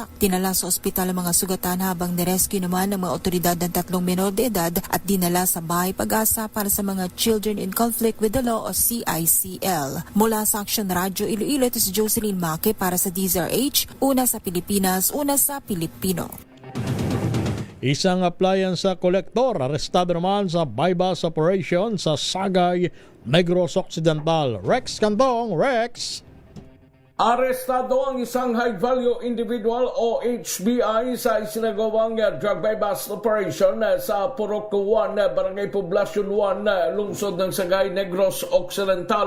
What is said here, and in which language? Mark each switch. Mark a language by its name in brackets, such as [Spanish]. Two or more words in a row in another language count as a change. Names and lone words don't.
[Filipino] Tinala sa ospital ang mga sugatan habang nirescue naman ng mga otoridad ng tatlong menor de edad at dinala sa Bahay Pag-asa para sa mga [English] Children in Conflict with the Law [Filipino] o CICL. Mula sa Action Radio Iloilo, ito si Jocelyn Maque para sa DZRH, una sa Pilipinas, una sa Pilipino. Isang [English] appliance collector [Filipino] arestado naman sa [English] bypass operation [Filipino] sa Sagay, Negros Occidental. Rex Cantong, Rex! Arestado ang isang [English] high-value individual [Filipino] o HBI sa isinagawang [English] drug buy-bust operation [Filipino] sa Purok 1, Barangay Poblacion 1, lungsod ng Sagay, Negros Occidental.